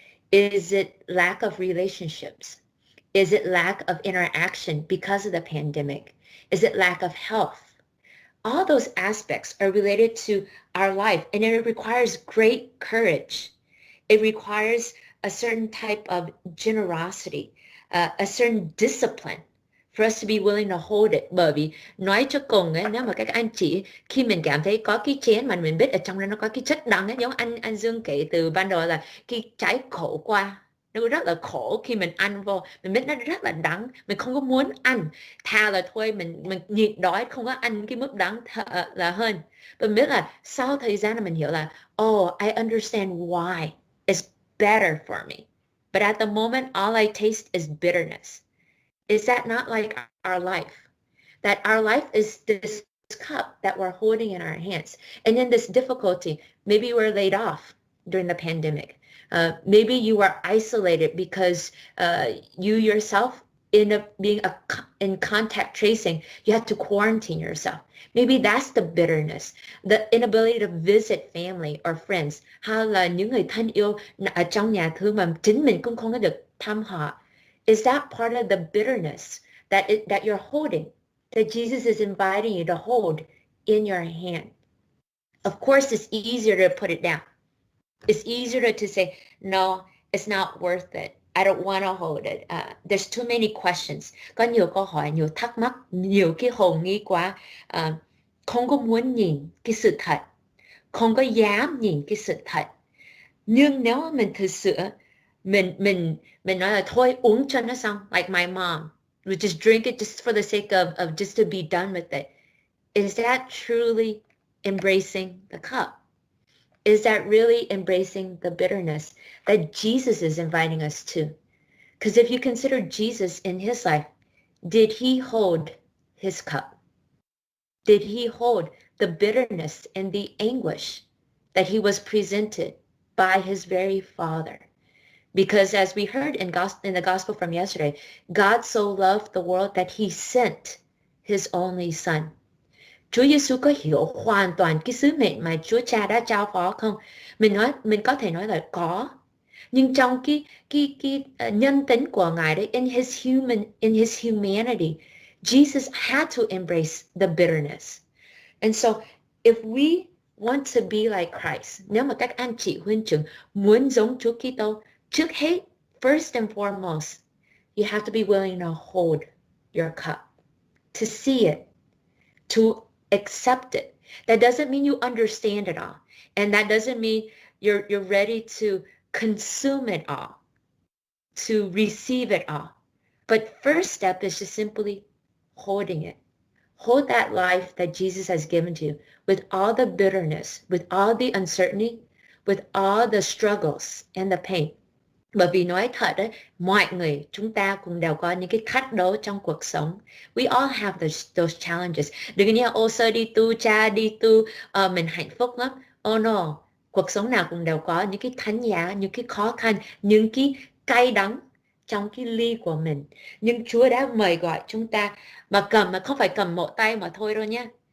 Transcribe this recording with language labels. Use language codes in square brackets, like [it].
[en] Is it lack of relationships? Is it lack of interaction because of the pandemic? Is it lack of health? All those aspects are related to our life, and it requires great courage. It requires a certain type of generosity, a certain discipline for us to be willing to hold it. [vi] Bởi vì nói cho cùng ấy, nếu mà các anh chị khi mình cảm thấy có cái chén mà mình biết ở trong đó nó có cái chất đắng ấy, giống anh Dương kể từ ban đầu là cái trái khổ qua, nó rất là khổ khi mình ăn vô, mình biết nó rất là đắng, mình không có muốn ăn, thà là thôi mình nhịn đói không có ăn cái mức đắng là hơn. Và mình biết là sau thời gian là mình hiểu là [en] I understand why it's better for me, but at the moment all I taste is bitterness. Is that not like our life? That our life is this cup that we're holding in our hands. And in this difficulty, maybe we're laid off during the pandemic. Maybe you are isolated because you yourself end up being in contact tracing. You have to quarantine yourself. Maybe that's the bitterness, the inability to visit family or friends. [vi] Hay là những người thân yêu ở trong nhà thương mà chính mình cũng không có được thăm họ. [en] Is that part of the bitterness that you're holding, that Jesus is inviting you to hold in your hand? Of course, it's easier to put it down. It's easier to say, no, it's not worth it. I don't want to hold it. There's too many questions. [vi] Có nhiều câu hỏi, nhiều thắc mắc, nhiều cái hồ nghi quá. Không có muốn nhìn cái sự thật. Không có dám nhìn cái sự thật. Nhưng nếu mình thực sự mình nói là thôi uống cho nó xong, [en] like my mom would just drink it just for the sake of just to be done with it. Is that truly embracing the cup? Is that really embracing the bitterness that Jesus is inviting us to? Because if you consider Jesus in his life, did he hold his cup? Did he hold the bitterness and the anguish that he was presented by his very Father? Because as we heard in the gospel from yesterday, God so loved the world that he sent his only son. [vi] Chúa Giêsu có hiểu hoàn toàn cái sứ mệnh mà Chúa Cha đã trao phó không? Mình có thể nói là có. Nhưng trong cái nhân tính của Ngài đấy, [en] in his humanity, Jesus had to embrace the bitterness. And so if we want to be like Christ, [vi] nếu mà các anh chị huynh trưởng muốn giống Chúa Kitô, trước hết, [en] first and foremost, you have to be willing to hold your cup, to see it, to accept it. That doesn't mean you understand it all. And that doesn't mean you're ready to consume it all, to receive it all. But first step is just simply holding it. Hold that life that Jesus has given to you with all the bitterness, with all the uncertainty, with all the struggles and the pain. [vi] Bởi vì nói thật đấy, mọi người chúng ta cũng đều có những cái thách đố trong cuộc sống. [en] We all have those challenges. [vi] Đừng có nghe sơ đi tu, cha đi tu, mình hạnh phúc lắm. [en] Oh no, [vi] cuộc sống nào cũng đều có những cái thánh giá, những cái khó khăn, những cái cay đắng trong cái ly của mình. Nhưng Chúa đã mời gọi chúng ta mà không phải cầm một tay mà thôi đâu nhé.